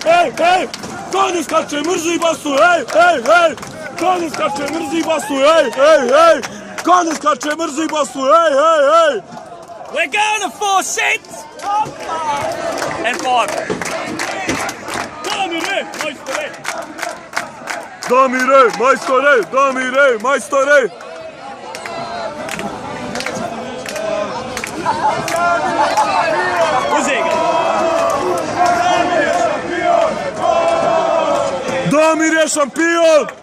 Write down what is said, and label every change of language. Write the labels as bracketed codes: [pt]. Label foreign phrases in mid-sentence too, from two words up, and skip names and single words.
[hr] Ko ne skače, mrzi basu, hej! Ko ne skače, mrzi basu, hej! Ko ne skače, mrzi basu, hej! [en] We're going to 4 sets! And 5. [hr] Damire, majstore! Damir je šampion!